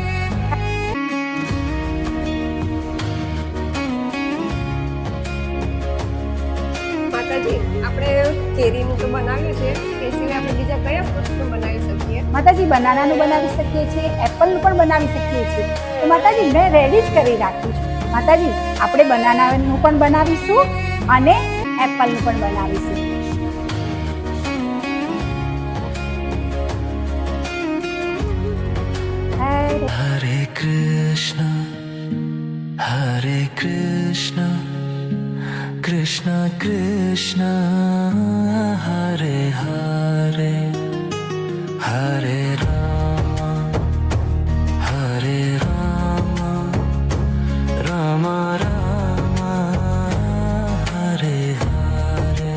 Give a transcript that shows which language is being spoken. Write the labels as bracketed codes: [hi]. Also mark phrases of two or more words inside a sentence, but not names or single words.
[gu] માતાજી, આપણે કેરીનું તો બનાવ્યું છે, એ સિવાય આપણે બીજા કયા ફ્રૂટ્સનું બનાવી શકીએ? માતાજી બનાનાનું બનાવી શકીએ છીએ, એપલનું પણ બનાવી શકીએ છીએ. તો માતાજી મેં રેડી જ કરી રાખ્યું છે. માતાજી આપણે બનાનાનું પણ બનાવીશું અને એપલનું પણ બનાવીશું. [sa] Hare Krishna, Hare Krishna, Krishna Krishna, Hare Hare, Hare Rama, Hare Rama, Rama Rama, Hare Hare.